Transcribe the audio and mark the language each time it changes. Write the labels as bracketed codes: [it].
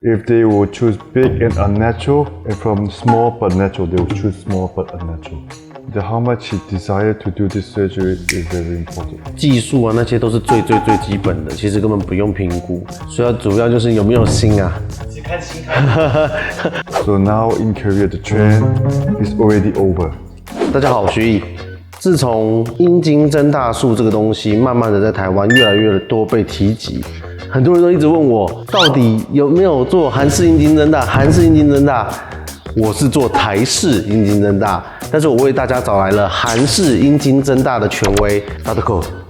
[en] If they will choose big and unnatural, and from small but natural, they will choose small but unnatural. How much he desire to do this surgery is very important. [zh] 技术啊，那些都是最基本的，其实根本不用评估，所以主要就是有没有心啊。只看心态。 [en] So now in Korea, the trend is already over. [zh] 大家好，我徐毅。自从阴茎增大术这个东西慢慢的在台湾越来越多被提及，很多人都一直问我，到底有没有做韩式阴茎增大？韩式阴茎增大，我是做台式阴茎增大，但是我为大家找来了韩式阴茎增大的权威 Dr.Koo。